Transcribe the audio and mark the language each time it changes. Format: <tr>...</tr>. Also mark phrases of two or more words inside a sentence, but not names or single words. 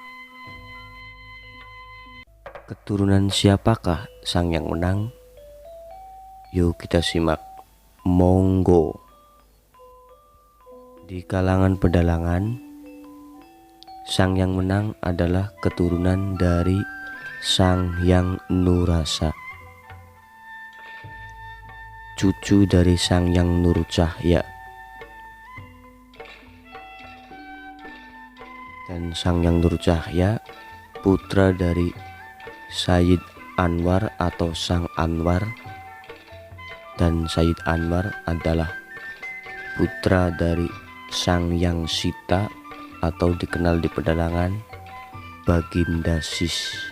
<id>Keturunan siapakah Sang Yang Wenang? Yuk kita simak. Monggo. Di kalangan pedalangan, Sang Yang Wenang adalah keturunan dari Sang Hyang Nurasa, cucu dari Sang Hyang Nurcahya. Dan Sang Hyang Nurcahya putra dari Sayyid Anwar atau Sang Anwar, dan Sayyid Anwar adalah putra dari Sang Hyang Sita atau dikenal di pedalangan Baginda Sis.</id>